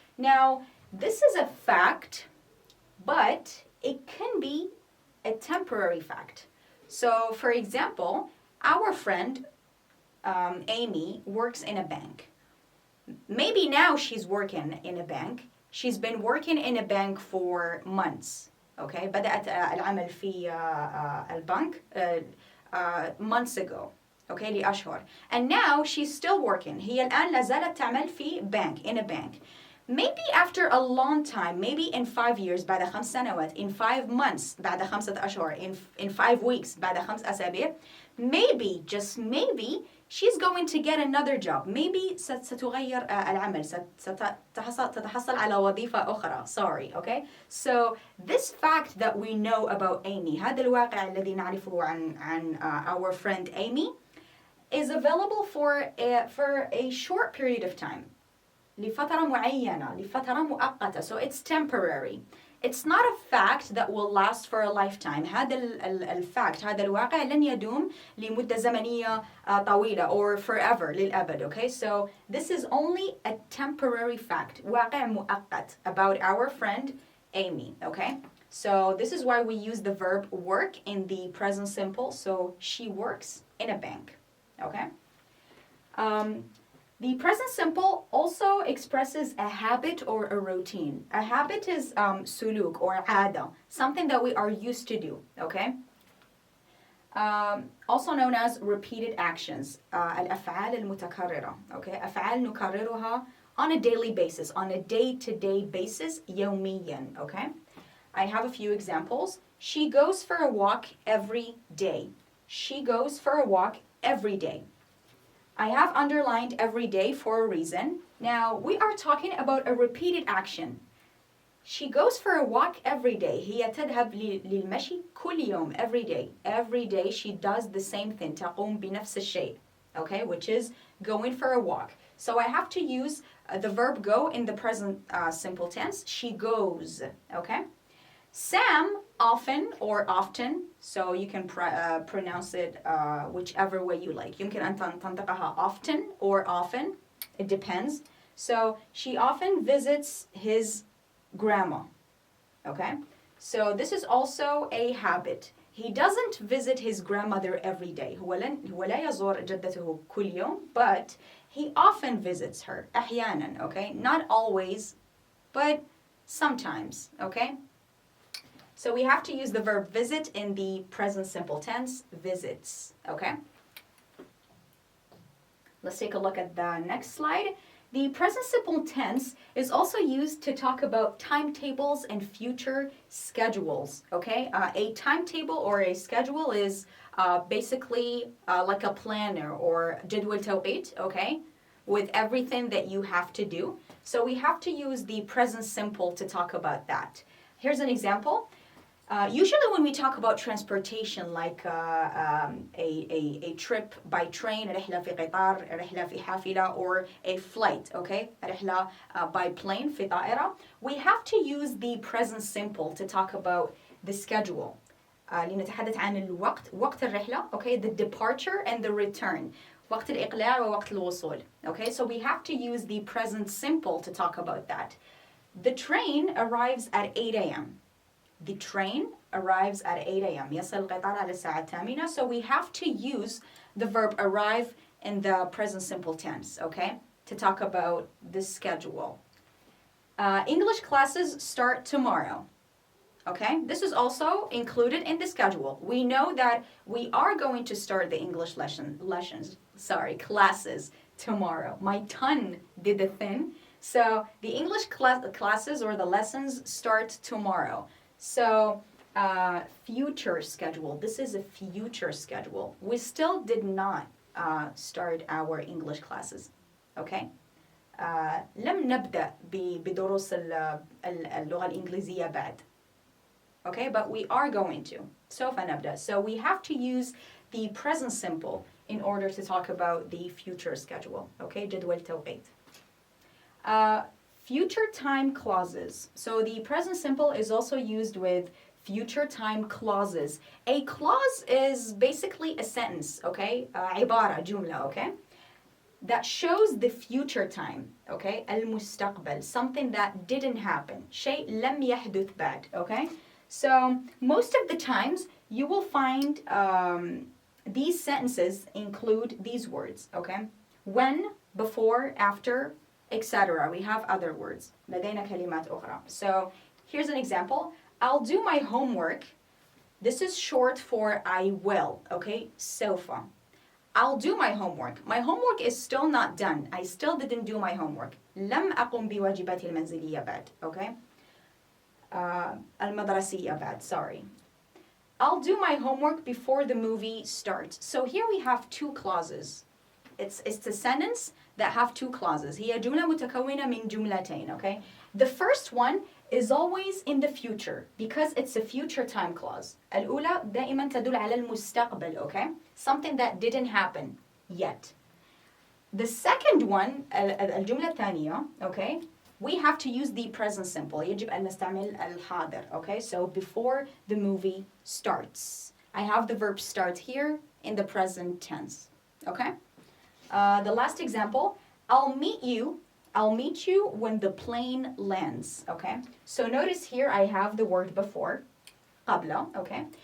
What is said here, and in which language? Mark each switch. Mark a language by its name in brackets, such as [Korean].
[English] Now, this is a fact, but it can be a temporary fact. So, for example, our friend Amy works in a bank. Maybe now she's working in a bank. she's been working in a bank for months. [Arabic] Okay, بدأت العمل في البنك [English] months ago. [Arabic] Okay, لأشهر. [English] And now she's still working. [Arabic] هي الآن لا زالت تعمل في [English] in a bank. Maybe after a long time, maybe in 5 years, [Arabic] بعد 5 سنوات, [English] in 5 months, [Arabic] بعد 5 أشهر, [English] in 5 weeks, [Arabic] بعد 5 أسابيع, [English] maybe, just maybe, she's going to get another job. Maybe [Arabic] ستغير العمل, تتحصل على وظيفة أخرى. [English] Sorry, okay? So this fact that we know about Amy, [Arabic] هذا الواقع الذي نعرفه عن [English] our friend Amy, is available for a short period of time. [Arabic] لفترة معينة, لفترة مؤقتة. [English] So it's temporary. It's not a fact that will last for a lifetime. [Arabic] هذا الفاكت, هذا الواقع لن يدوم لمدة زمنية طويلة [English] or forever, [Arabic] للأبد. [English] Okay, so this is only a temporary fact, [Arabic] واقع مؤقت [English] about our friend Amy. Okay, so this is why we use the verb work in the present simple. So she works in a bank. Okay. The present simple also expresses a habit or a routine. A habit is suluk or عادة, something that we are used to do, okay? Also known as repeated actions. [Arabic] الافعال المتكررة, okay? أفعال نكررها [English] on a daily basis, on a day-to-day basis, [Arabic] يوميا, [English] okay? I have a few examples. She goes for a walk every day. She goes for a walk every day. I have underlined every day for a reason. Now, we are talking about a repeated action. She goes for a walk every day. [Arabic] هي تذهب للمشي كل يوم, [English] every day. Every day she does the same thing. [Arabic] تقوم بنفس الشيء. [English] Okay, which is going for a walk. So I have to use the verb go in the present simple tense. She goes. Okay. Sam often or often, so you can pronounce it whichever way you like. [Arabic] يمكن أن تنطقها [English] often or often. It depends. So she often visits his grandma. Okay? So this is also a habit. He doesn't visit his grandmother every day. [Arabic] هو لا يزور جدته كل يوم, [English] but he often visits her. [Arabic] أحيانا, [English] okay? Not always, but sometimes, okay? So we have to use the verb visit in the present simple tense, visits, okay? Let's take a look at the next slide. The present simple tense is also used to talk about timetables and future schedules, okay? A timetable or a schedule is basically like a planner or [Arabic] جدول توقيت, [English] okay? With everything that you have to do. So we have to use the present simple to talk about that. Here's an example. Usually when we talk about transportation, like a trip by train, [Arabic] رحلة في قطار, رحلة في حافلة, [English] or a flight, okay? [Arabic] رحلة [English] by plane, [Arabic] في طائرة, [English] we have to use the present simple to talk about the schedule. [Arabic] لنتحدث عن الوقت, وقت الرحلة, okay? [English] The departure and the return. [Arabic] وقت الإقلاع ووقت الوصول. [English] Okay, so we have to use the present simple to talk about that. The train arrives at 8 a.m. The train arrives at 8 a.m. [Arabic] يصل القطار على الساعة 8. [English] So we have to use the verb arrive in the present simple tense, okay, to talk about the schedule. English classes start tomorrow. Okay, this is also included in the schedule. We know that we are going to start the English classes tomorrow. My tongue did the thing. So the English classes or the lessons start tomorrow. So future schedule. This is a future schedule. We still did not start our English classes. Okay. [Arabic] لم نبدأ بدروس اللغة الإنجليزية بعد. [English] Okay, but we are going to. [Arabic] سوف نبدأ. [English] So we have to use the present simple in order to talk about the future schedule. [Arabic] Okay, جدول توقيت. [English] Future time clauses. So the present simple is also used with future time clauses. A clause is basically a sentence, okay? [Arabic] عبارة, جملة, okay? [English] That shows the future time, okay? [Arabic] المستقبل, [English] something that didn't happen. [Arabic] شيء لم يحدث بعد, okay? [English] So most of the times you will find these sentences include these words, okay? When, before, after, etc. We have other words. [Arabic] لدينا كلمات أخرى. [English] So here's an example. I'll do my homework. This is short for I will, okay? [Arabic] سوف. [English] I'll do my homework. My homework is still not done. I still didn't do my homework. [Arabic] لم أقم بواجباتي المنزلية بعد, okay? المدرسية بعد, [English] sorry. I'll do my homework before the movie starts. So here we have two clauses. It's a sentence that have two clauses. [Arabic] هي جملة متكونة من جملتين, okay? [English] The first one is always in the future because it's a future time clause. [Arabic] الأولى دائما تدل على المستقبل, okay? [English] Something that didn't happen yet. The second one, [Arabic] الجملة الثانية, [English] okay? We have to use the present simple. [Arabic] يجب أن نستعمل الحاضر, okay? [English] So before the movie starts. I have the verb start here in the present tense, okay? The last example, I'll meet you when the plane lands, okay? So notice here I have the word before, [Arabic] قبل, [English] okay?